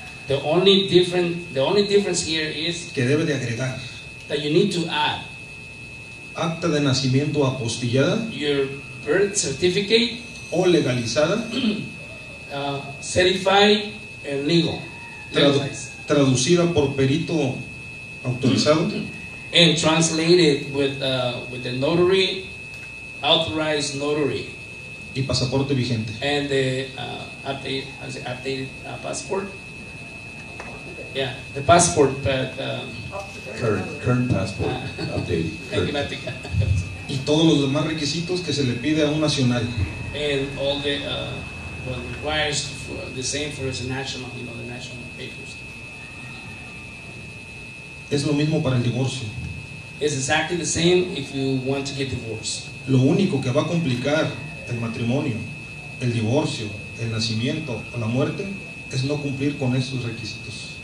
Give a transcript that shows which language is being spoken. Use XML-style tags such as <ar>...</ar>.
<en>The only difference here is</en> <es>que debe de agregar</es> <en>that you need to add</en> <es>acta de nacimiento apostillada</es> <en>your birth certificate,</en> <es>o legalizada,</es> <en>certified and legal, legalized,</en> <es>traducida por perito autorizado</es> <en>and translated with the notary, authorized notary,</en> <es>y pasaporte vigente.</es> <en>and the updated passport. Yeah, the passport, but Current passport, updated. enigmatic.</en> <es>Y todos los demás requisitos que se le pide a un nacional.</es> <en>And all the what requires the same for as a national, the national papers.</en> <es>Es lo mismo para el divorcio.</es> <en>It's exactly the same if you want to get divorced.</en> <es>Lo único que va a complicar el matrimonio, el divorcio, el nacimiento o la muerte es no cumplir con estos requisitos.</es>